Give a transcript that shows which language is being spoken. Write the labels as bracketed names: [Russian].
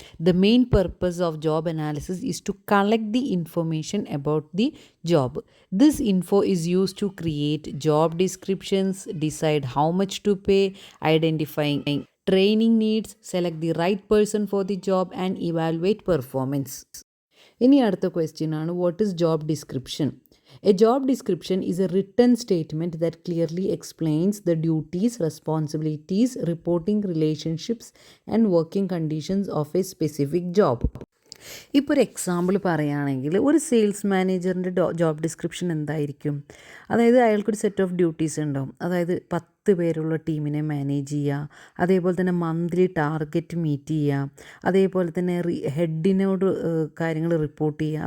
[English] The main purpose of job analysis is to collect the information about the job. This info is use to create job descriptions, decide how much to pay, identifying training needs, select the right person for the job and evaluate performance. [Malayalam] ഇനി അടുത്ത question ആണ്, [English] What is job description? A job description is a written statement that clearly explains the duties, responsibilities, reporting relationships and working conditions of a specific job. [Malayalam] ഇപ്പോൾ ഒരു example പറയുകയാണെങ്കിൽ ഒരു sales മാനേജറിൻ്റെ job description എന്തായിരിക്കും? അതായത് അയാൾക്കൊരു set of duties ഉണ്ടാവും. അതായത് 10 പേരുള്ള ടീമിനെ മാനേജ് ചെയ്യുക, അതേപോലെ തന്നെ മന്ത്ലി ടാർഗറ്റ് മീറ്റ് ചെയ്യുക, അതേപോലെ തന്നെ ഹെഡിനോട് കാര്യങ്ങൾ റിപ്പോർട്ട് ചെയ്യുക.